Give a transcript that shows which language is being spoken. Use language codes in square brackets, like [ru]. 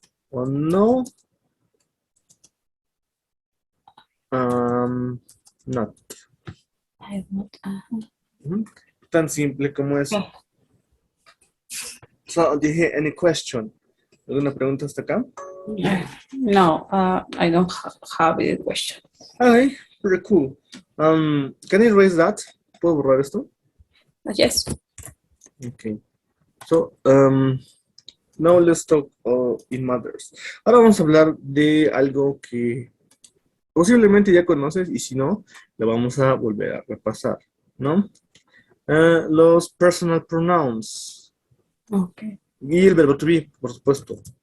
[es] O no, not. [en] I not. Ajá. [es] Ujú. Tan simple como eso. [en] Yeah. So, [es] dije, [en] any question? [es] ¿Alguna pregunta hasta acá? [en] No, I don't have a question. Okay, very cool. Can I erase that? [es] ¿Puedo borrar esto? [en] Yes. Okay. So, now let's talk in matters. [es] Ahora vamos a hablar de algo que posiblemente ya conoces y si no, lo vamos a volver a repasar, ¿no? [en] Los personal pronouns Okay. [es] y el verbo to be, por supuesto.